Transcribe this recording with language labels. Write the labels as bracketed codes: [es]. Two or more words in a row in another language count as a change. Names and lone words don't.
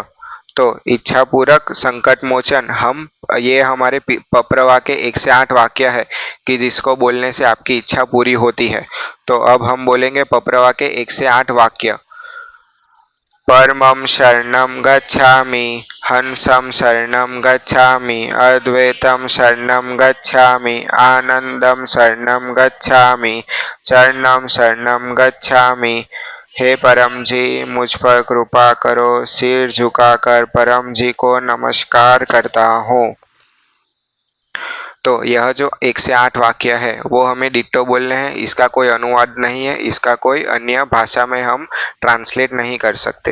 [hi] तो इच्छा पूरक संकट मोचन, हम ये हमारे पप्रवा के 1 से 8 वाक्य है कि जिसको बोलने से आपकी इच्छा पूरी होती है। तो अब हम बोलेंगे पप्रवा के 1 से 8 वाक्य। [sa] परमं शरणं गच्छामि, हंसं शरणं गच्छामि, अद्वैतं शरणं गच्छामि, आनंदं शरणं गच्छामि, चरणं शरणं गच्छामि। [hi] हे परम जी, मुझ पर कृपा करो। सिर झुकाकर परम जी को नमस्कार करता हूँ। तो यह जो 1 से 8 वाक्य है वो हमें डिट्टो बोलने हैं, इसका कोई अनुवाद नहीं है, इसका कोई अन्य भाषा में हम ट्रांसलेट नहीं कर सकते।